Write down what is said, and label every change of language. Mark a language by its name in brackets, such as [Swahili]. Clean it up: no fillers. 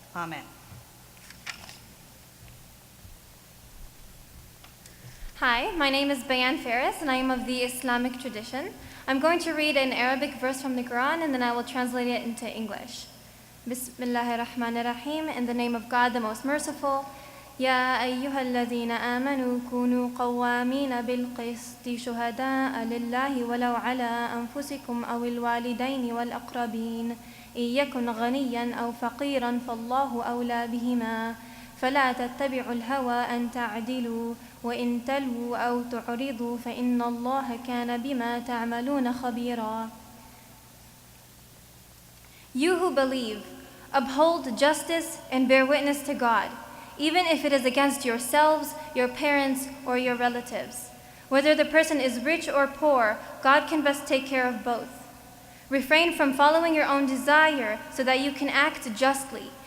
[English] Amen. Hi, my name is Bayan Faris, and I am of the Islamic tradition. I'm going to read an Arabic verse from the Quran, and then I will translate it into English. Bismillahirrahmanirrahim, in the name of God, the most merciful. [Arabic] يا أيها الذين آمنوا كونوا قوامين بالقسط شهداء لله ولو على أنفسكم أو الوالدين والأقربين إن يكن غنيا أو فقيرا فالله أولى بهما فلا تتبعوا الهوى أن تعدلوا وإن تلووا أو تعرضوا فإن الله كان بما تعملون خبيرا. [English] You who believe, uphold justice and bear witness to God, even if it is against yourselves, your parents, or your relatives. Whether the person is rich or poor, God can best take care of both. Refrain from following your own desire so that you can act justly.